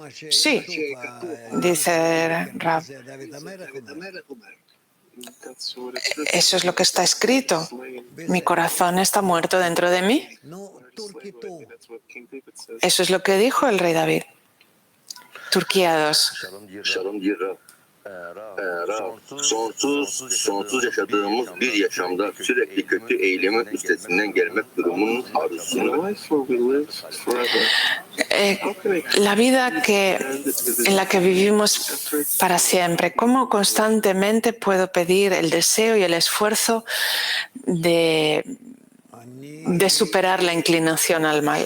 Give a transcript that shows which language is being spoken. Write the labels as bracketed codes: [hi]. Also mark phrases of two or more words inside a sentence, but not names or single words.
[es] Sí, dice Rab. Eso es lo que está escrito. Mi corazón está muerto dentro de mí. Eso es lo que dijo el rey David. Turquía 2. [tr] Sonsuz yaşadığımız bir yaşamda sürekli kötü eylemin üstesinden gelmek durumunun arzusunu. [es] La vida en la que vivimos para siempre, ¿cómo constantemente puedo pedir el deseo y el esfuerzo de superar la inclinación al mal?